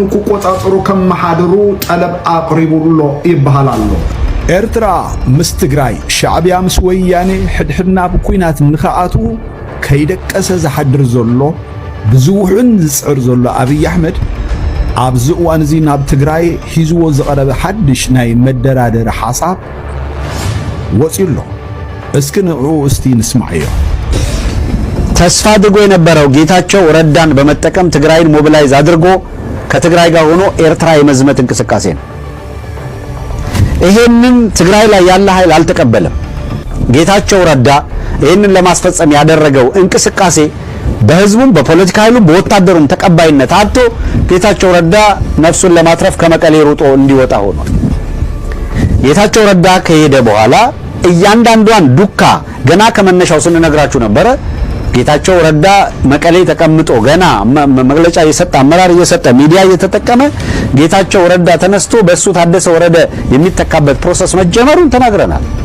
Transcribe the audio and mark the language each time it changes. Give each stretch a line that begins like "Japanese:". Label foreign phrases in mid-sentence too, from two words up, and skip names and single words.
Tigrinya: ክቆጻጽሩ ከመሓድሩ ጠለብ ኣቕሪቡሎ ይበሃል ኣሎ። ኤርትራ ምስ ትግራይ ሻዕብያ ምስ ወያኔ ሕድሕድና ብኩናት ንኽኣቱ ከይደቀሰ ዝሓድር ዘሎ ብዙውሕን ዝጽዕር ዘሎ አብይ አሕመድ ኣብዚ እዋን እዚ ናብ ትግራይ ሒዝዎ ዝቐረበ ሓድሽ ናይ መደራደሪ ሓሳብ ወፂሎ። እስኪ ንዕኡ እስቲ ንስማዕ።
Amharic: ተስፋ አድርጎ የነበረው ጌታቸው ረዳን በመጠቀም ትግራይን ሞቢላይዝ አድርጎ ከትግራይ ጋር ሆኖ ኤርትራ የመዝመት እንቅስቃሴ ነው። ይሄንን ትግራይ ላይ ያለ ኃይል አልተቀበለም። ጌታቸው ረዳ ይሄንን ለማስፈጸም ያደረገው እንቅስቃሴ በህዝቡም በፖለቲካ ኃይሉም በወታደሩም ተቀባይነት አጥቶ ጌታቸው ረዳ ነፍሱን ለማትረፍ ከመቀሌ ሩጦ እንዲወጣ ሆኗል። ጌታቸው ረዳ ከሄደ በኋላ እያንዳንዷን ዱካ ገና ከመነሻው ስንነግራችሁ ነበረ። ጌታቸው ረዳ መቀሌ ተቀምጦ ገና መግለጫ እየሰጠ አመራር እየሰጠ ሚዲያ እየተጠቀመ ጌታቸው ረዳ ተነስቶ በሱ ታደሰ ወረደ የሚተካበት ፕሮሰስ መጀመሩን ተናግረናል።